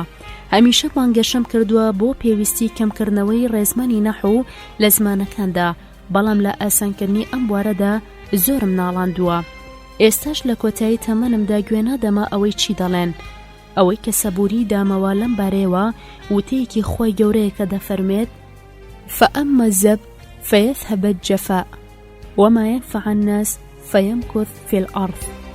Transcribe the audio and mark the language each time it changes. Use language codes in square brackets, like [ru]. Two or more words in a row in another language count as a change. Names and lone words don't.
[ckb] هەمیشە بانگەشەم کردووە بۆ پێویستی کەمکردنەوەی ڕێزمانی نەحو لە زمانەکاندا، بەڵام لە ئاسانکردنی ئەم بوارەدا زۆرم ناڵاندووە. ئێستاش لە کۆتایی تەمەنمدا گوێ نادەما ئەوەی چی دەڵێن. ئەوەی کە سەبووری دامەوە لەم بارەیەوە وتەیەکی خۆی گەورەیە کە دەفەرمێت [ar] فأما الزب فيذهب الجفاء وما ينفع الناس فيمكث في الأرض.